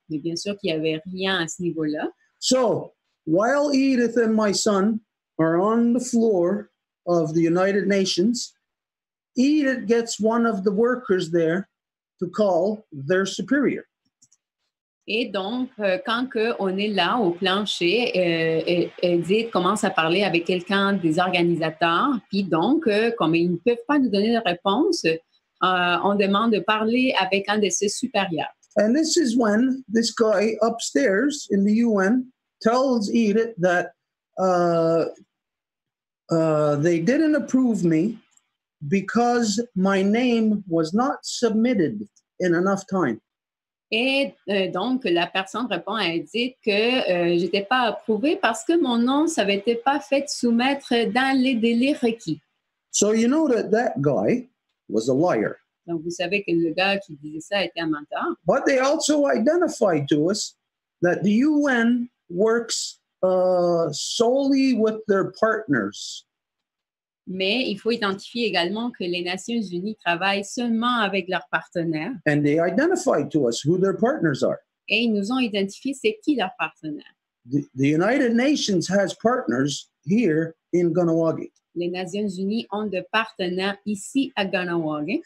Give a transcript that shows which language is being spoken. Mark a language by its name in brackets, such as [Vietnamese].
[French] Mais bien sûr qu'il n'y avait rien à ce niveau-là. [English] So, while Edith and my son are on the floor of the United Nations, Edith gets one of the workers there to call their superior. [French] Et donc, quand on est là au plancher, Edith commence à parler avec quelqu'un des organisateurs. Puis donc, comme ils ne peuvent pas nous donner de réponse, on demande de parler avec un de ses supérieurs. [English] And this is when this guy upstairs in the UN tells Edith that they didn't approve me because my name was not submitted in enough time. [French] Et donc, la personne répond à Edith que je n'étais pas approuvée parce que mon nom, ça n'avait été pas fait soumettre dans les délais requis. [English] So you know that guy was a liar. [French] Donc, vous savez que le gars qui disait ça était un menteur. [English] But they also identified to us that the UN works solely with their partners. [French] Mais il faut identifier également que les Nations Unies travaillent seulement avec leurs partenaires. [English] And they identified to us who their partners are. [French] Et ils nous ont identifié c'est qui leurs partenaires. [English] The United Nations has partners here in Kahnawake. [French] Les Nations Unies ont des partenaires ici à Kahnawake.